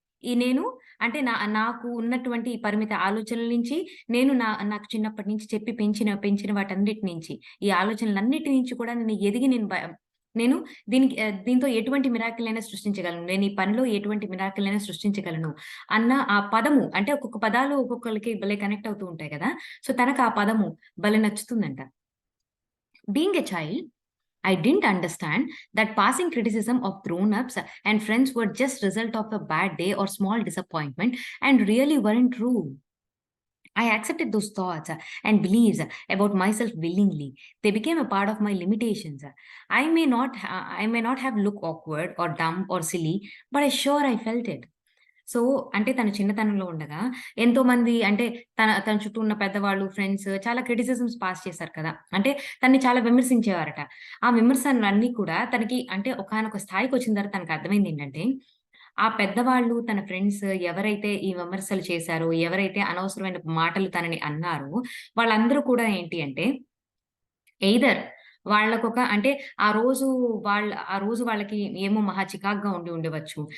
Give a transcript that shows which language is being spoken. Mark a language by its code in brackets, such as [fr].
[te] నేను అంటే నాకు ఉన్నటువంటి ఈ పరిమిత ఆలోచనల నుంచి నేను నాకు చిన్నప్పటి నుంచి చెప్పి పెంచిన వాటన్నిటి నుంచి, ఈ ఆలోచనలన్నిటి నుంచి కూడా నేను ఎదిగి నేను దీంతో ఎటువంటి మిరాకిల్ అయినా సృష్టించగలను. నేను ఈ పనిలో ఎటువంటి మిరాకిల్ అయినా సృష్టించగలను అన్న ఆ పదము అంటే ఒక్కొక్క పదాలు ఒక్కొక్కళ్ళకి భలే కనెక్ట్ అవుతూ ఉంటాయి కదా! సో, తనకు ఆ పదము భలే నచ్చుతుందంట. [en] Being a child, I didn't understand that passing criticism of grown-ups and friends were just result of a bad day or small disappointment and really weren't true. I accepted those thoughts and beliefs about myself willingly. They became a part of my limitations. I may not have looked awkward or dumb or silly, but I sure I felt it. [te] So, అంటే తను చిన్నతనంలో ఉండగా ఎంతోమంది అంటే తన చుట్టూ ఉన్న పెద్దవాళ్ళు, ఫ్రెండ్స్ చాలా క్రిటిసిజమ్స్ పాస్ చేశారు కదా! అంటే తనని చాలా విమర్శించేవారట. ఆ విమర్శలన్నీ కూడా తనకి అంటే ఒకానొక స్థాయికొచ్చిన తర్వాత తనకర్థమైందేంటంటే, ఆ పెద్దవాళ్ళు, తన ఫ్రెండ్స్ ఎవరైతే ఈ విమర్శలు చేశారో, ఎవరైతే అనవసరమైన మాటలు తనని అన్నారో, వాళ్ళందరూ కూడా ఏంటి అంటే ఎయిదర్ వాళ్ళకొక అంటే ఆ రోజు వాళ్ళకి ఏమో మహా చికాకుగా ఉండవచ్చు.